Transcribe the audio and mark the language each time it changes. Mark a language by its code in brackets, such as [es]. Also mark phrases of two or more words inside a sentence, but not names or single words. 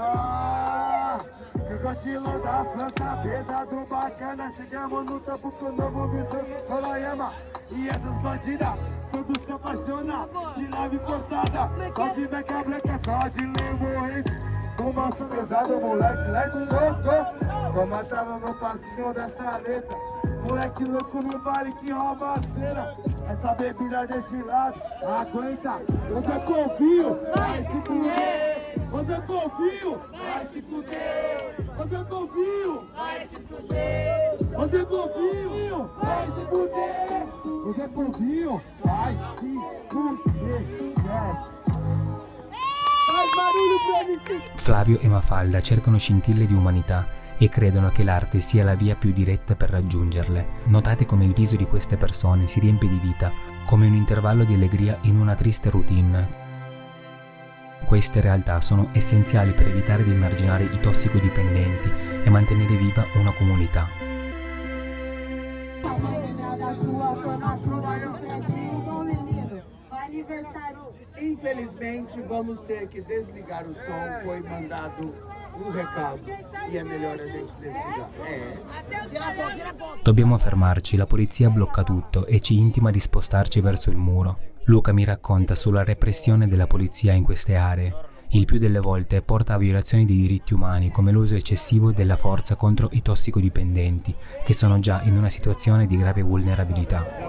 [pt] Crocodilo da França, pesado, bacana. Chegamos no topo com o novo Mizuno Sorayama. E essas bandidas, tudo se apaixona. De nave cortada, só de meca branca, só de Lemon Haze. Fumaça pesado, moleque, [en] let's go. [pt] Comandando no passinho dessa letra. Moleque louco no baile que rouba a cena. Essa bebida desse lado, aguenta. Você confio, vai se fuder. Você confio, vai se fuder. Você confio, vai se fuder. Você confio, vai se fuder. é bonzinho, vai se fuder, faz barulho pra mim. [it] Flavio e Mafalda cercano scintille di umanità e credono che l'arte sia la via più diretta per raggiungerle. Notate come il viso di queste persone si riempie di vita, come un intervallo di allegria in una triste routine. Queste realtà sono essenziali per evitare di emarginare i tossicodipendenti e mantenere viva una comunità. [pt] Infelizmente, vamos ter que desligar o som. Foi mandado recado e è melhor a gente desligar. [it] Dobbiamo fermarci, la polizia blocca tutto e ci intima di spostarci verso il muro. Luca mi racconta sulla repressione della polizia in queste aree. Il più delle volte porta a violazioni dei diritti umani, come l'uso eccessivo della forza contro i tossicodipendenti, che sono già in una situazione di grave vulnerabilità.